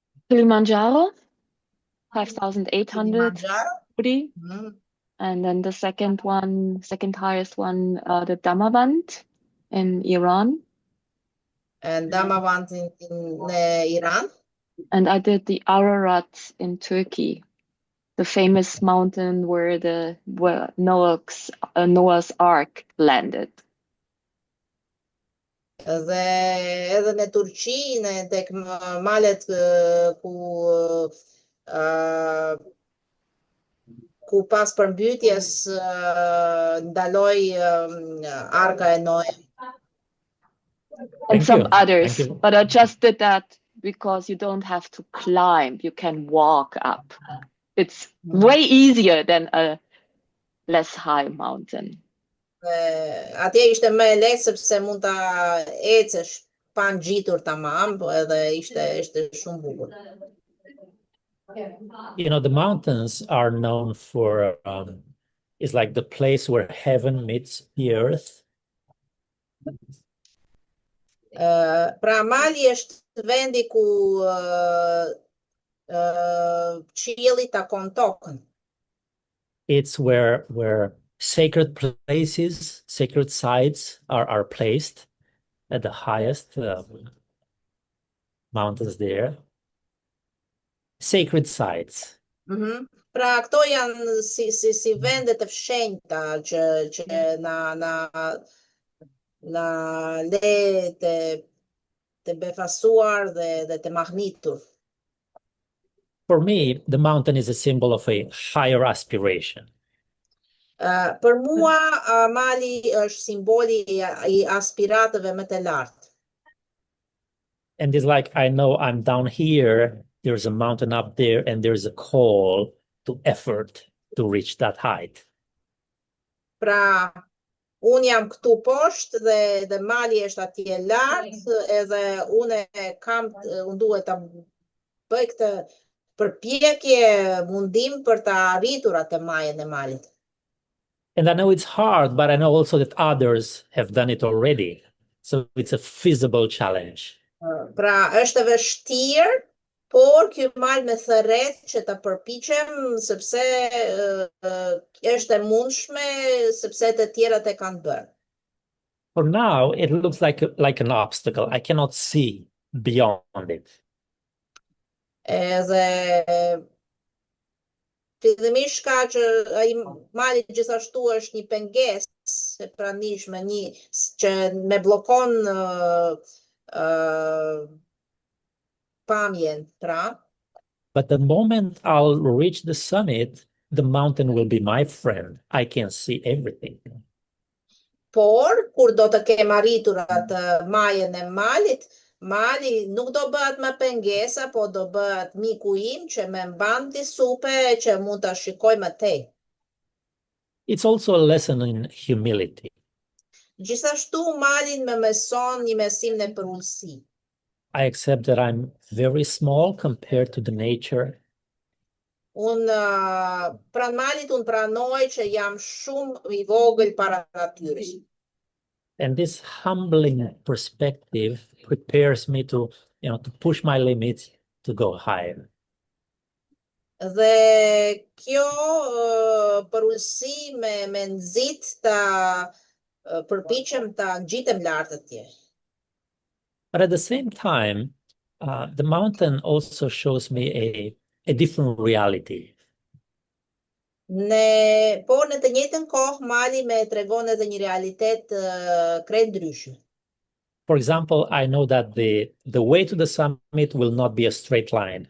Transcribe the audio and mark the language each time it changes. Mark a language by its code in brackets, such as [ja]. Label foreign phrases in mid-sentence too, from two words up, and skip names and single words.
[en] Kilimanjaro, 5,800 Kilimanjaro. feet. And then the second highest one, the Damavand in Iran. And Damavand in Iran. And I did the Ararat in Turkey, the famous mountain where Noah's Ark landed. [sq] Dhe edhe në Turqi, tek malet ku pas përmbytjes ndaloi arka e Noe. [en] And some others, but I just did that because you don't have to climb, you can walk up. It's way easier than a less high mountain. [sq] Atje ishte më e lehtë sepse mund ta ecësh pa ngjitur tamam, edhe ishte shumë bukur. [en] You know, the mountains are known for it's like the place where heaven meets the earth. [sq] Pra mali është vendi ku qielli takon tokën. [en] It's where sacred places, sacred sites are placed at the highest mountains there. Sacred sites. [sq] Pra këto janë si vende të fshenjta që na le të befasuar dhe të mahnitur. [en] For me, the mountain is a symbol of a higher aspiration. [sq] Për mua, mali është simboli I aspiratëve më të lartë. [en] And it's like, I know I'm down here, there's a mountain up there, and there's a call to effort to reach that height. [sq] Pra, unë jam këtu poshtë dhe mali është atje lartë, edhe unë duhet ta bëj këtë përpjekje, mundim për ta arritur atë majën e malit. [en] And I know it's hard, but I know also that others have done it already. So it's a feasible challenge. [sq] Pra, është e vështirë, por ky mal me thërret që ta përpiqem sepse është e mundshme, sepse të tjerat e kanë bërë. [en] For now, it looks like an obstacle. I cannot see beyond it. [sq] Edhe fillimisht ka që ai mali gjithashtu është një pengesë e pranishme, që me bllokon pamjen, pra. [en] But the moment I'll reach the summit, the mountain will be my friend. I can see everything. [sq] Por, kur do të kem arritur atë majën e malit, mali nuk do bëhet më pengesa, po do bëhet miku im që më mban disupe që mund ta shikoj më tej. [en] It's also a lesson in humility. [sq] Gjithashtu malin më mëson një mesim në përullësi. [en] I accept that I'm very small compared to the nature. [sq] Pranë malit unë pranoj që jam shumë I vogël para natyrës. [en] And this humbling perspective prepares me to push my limits to go higher. [sq] Dhe kjo përullësi me nxit ta përpiqem ta ngjitem lart atje. [en] But at the same time, the mountain also shows me a different reality. [sq] Po në të njëjtën kohë mali më tregon edhe një realitet krejt ndryshe. [en] For example, I know that the way to the summit will not be a straight line.